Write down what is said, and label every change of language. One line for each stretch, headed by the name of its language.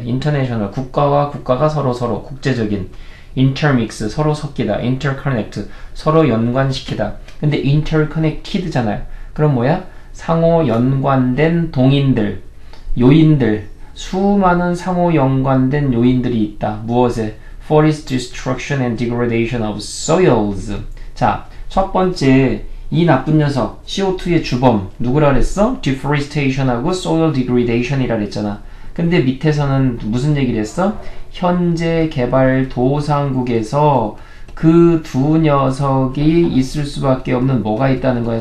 Korean: international, 국가와 국가가 서로 국제적인. intermix, 서로 섞이다. interconnect, 서로 연관시키다. 근데 interconnected잖아요. 그럼 뭐야? 상호 연관된 동인들, 요인들, 수많은 상호 연관된 요인들이 있다. 무엇에?
English: Forest destruction and degradation of soils.
Korean: 자, 첫 번째 이 나쁜 녀석 CO2의 주범 누구라 그랬어? deforestation하고 soil degradation이라 그랬잖아. 근데 밑에서는 무슨 얘기를 했어? 현재 개발도상국에서 그 두 녀석이 있을 수밖에 없는 뭐가 있다는 거야?